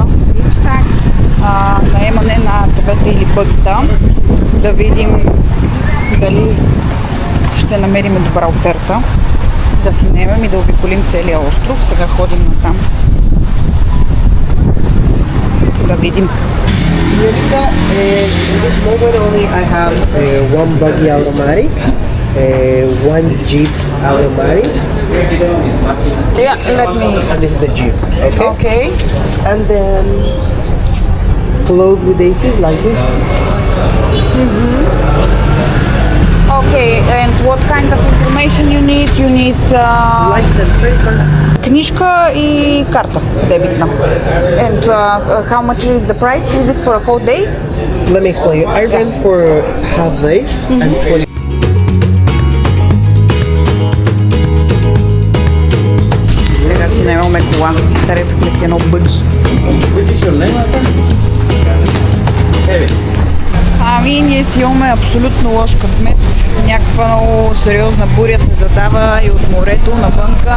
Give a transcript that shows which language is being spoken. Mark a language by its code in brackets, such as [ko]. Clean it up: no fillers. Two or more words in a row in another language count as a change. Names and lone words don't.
[bg] наемане на АТВ-та или бъгта, да видим дали ще намерим добра оферта, да си наемем и да обиколим целия остров. Сега ходим натам да видим. [en] In this moment only I have one buggy automatic one Jeep Alamari. Yeah, let me. And this is the Jeep. Okay. Okay. And then close with adhesive like this. Okay, and what kind of information you need? You need License and credit card. [bg] книжка и карта дебитна. [en] And how much is the price? Is it for a whole day? Let me explain you. I rent for half day and 20. [bg] Сега си наемаме кола. Харесахме си едно бъджи. Ами, ние си имаме абсолютно лош късмет. Някаква много сериозна буря се задава и от морето навънка.